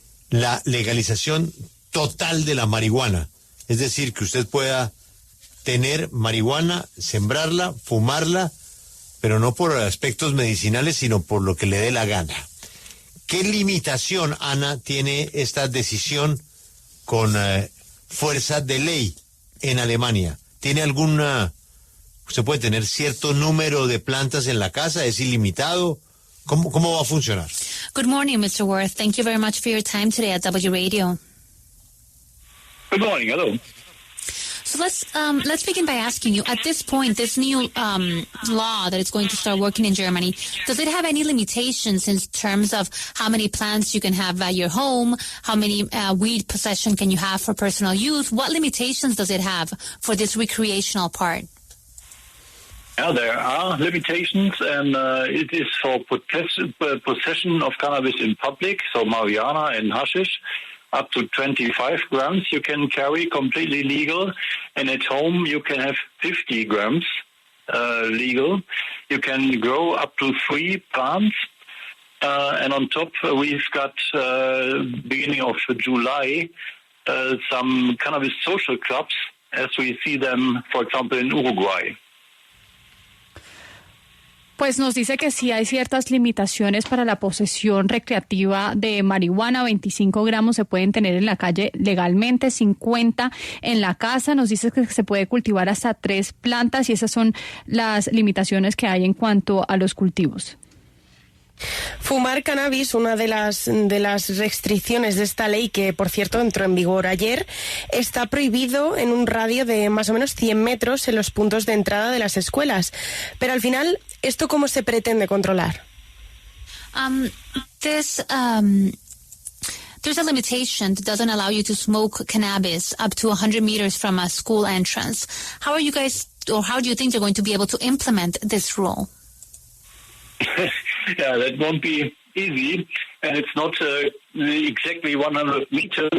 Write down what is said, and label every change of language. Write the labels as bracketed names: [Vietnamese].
[Spanish] La legalización total de la marihuana. Es decir, que usted pueda tener marihuana, sembrarla, fumarla, pero no por aspectos medicinales, sino por lo que le dé la gana. ¿Qué limitación, Ana, tiene esta decisión con fuerza de ley en Alemania? ¿Tiene alguna... ¿Usted puede tener cierto número de plantas en la casa? ¿Es ilimitado? ¿Cómo va a funcionar? [English] Good morning, Mr. Wurth. Thank you very much for your time today at W Radio. Good morning. Hello. So let's begin by asking you, at this point, this new law that is going to start working in Germany, does it have any limitations in terms of how many plants you can have at your home, how many weed possession can you have for personal use? What limitations does it have for this recreational part? Yeah, there are limitations, and it is for possession of cannabis in public, so marijuana and hashish. Up to 25 grams you can carry, completely legal, and at home you can have 50 grams legal. You can grow up to 3 plants, and on top we've got beginning of July some cannabis social clubs as we see them, for example, in Uruguay. [Spanish] Pues nos dice que sí hay ciertas limitaciones para la posesión recreativa de marihuana. 25 gramos se pueden tener en la calle legalmente, 50 en la casa. Nos dice que se puede cultivar hasta 3 plantas y esas son las limitaciones que hay en cuanto a los cultivos. Fumar cannabis, una de las restricciones de esta ley, que por cierto entró en vigor ayer, está prohibido en un radio de más o menos 100 metros en los puntos de entrada de las escuelas. Pero al final, ¿esto cómo se pretende controlar? [English] There's a limitation that doesn't allow you to smoke cannabis up to 100 meters from a school entrance. How do you think they're going to be able to implement this rule? Yeah, that won't be easy, and it's not exactly 100 meters.